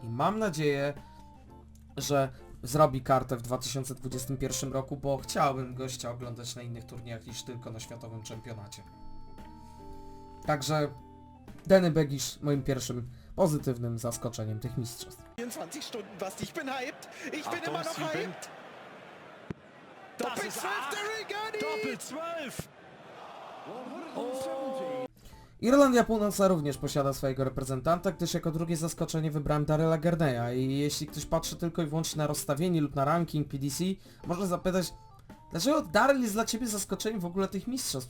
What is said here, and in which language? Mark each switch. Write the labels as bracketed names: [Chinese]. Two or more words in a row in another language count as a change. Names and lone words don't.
[Polish] I mam nadzieję, że zrobi kartę w 2021 roku, bo chciałbym gościa oglądać na innych turniejach niż tylko na światowym czempionacie. Także Danny Bagish moim pierwszym pozytywnym zaskoczeniem tych mistrzostw. [German] 24 Stunden was, ich bin hyped, ich bin Achtung, immer noch Sieben. hyped. Das Doppel ist 12 der Rigani! Doppel 12! [Polish] Irlandia Północna również posiada swojego reprezentanta, gdyż jako drugie zaskoczenie wybrałem Darryla Garneya i jeśli ktoś patrzy tylko i wyłącznie na rozstawienie lub na ranking PDC, może zapytać, dlaczego Darryl jest dla Ciebie zaskoczeniem w ogóle tych mistrzostw?